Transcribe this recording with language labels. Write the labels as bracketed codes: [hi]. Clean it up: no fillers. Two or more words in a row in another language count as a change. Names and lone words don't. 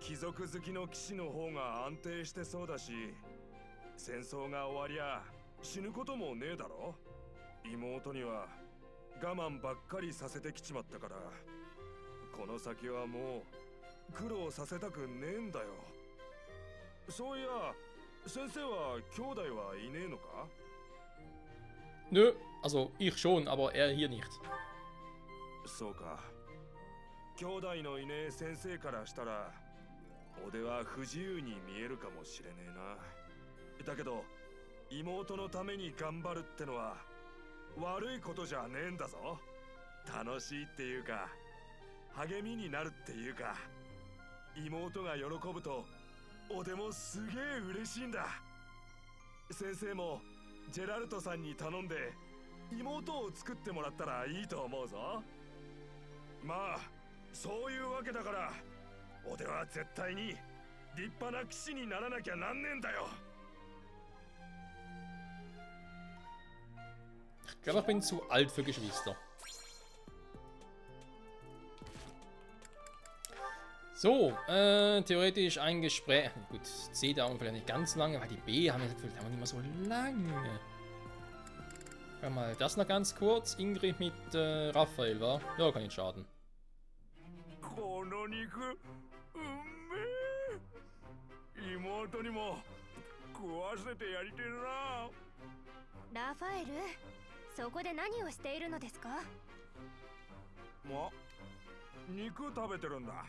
[ja] 貴族好きの騎士の方が安定してそうだし、戦争が終わりゃ死ぬこともねえだろ。妹には我慢ばっかりさせてきちまったから、この先はもう苦労させたくねえんだよ。そういや先生は兄弟はいねえのか？ [de] Nö, also ich schon, aber er hier nicht. [ja] そうか。兄弟のいねえ先生からしたら俺は不自由に見えるかもしれねえな。だけど妹のために頑張るってのは悪いことじゃねえんだぞ。楽しいっていうか励みになるっていうか、妹が喜ぶと俺もすげえ嬉しいんだ。先生もジェラルトさんに頼んで妹を作ってもらったらいいと思うぞ。まあそういうわけだから俺は絶対に立派な騎士にならなきゃなんねえんだよ。 [de] Ich glaube, ich bin zu alt für Geschwister. So, theoretisch ein Gespräch. Gut, C dauert vielleicht nicht ganz lange, weil die B haben wir das Gefühl, dauern nicht mehr so lange. Schau mal, das noch ganz kurz. Ingrid mit Raphael, wa? Ja, kann nicht schaden. [ja] この肉うめえ。妹にも食わせてやりてえな。ラファエル、そこで何をしているのですか？肉食べてるんだ。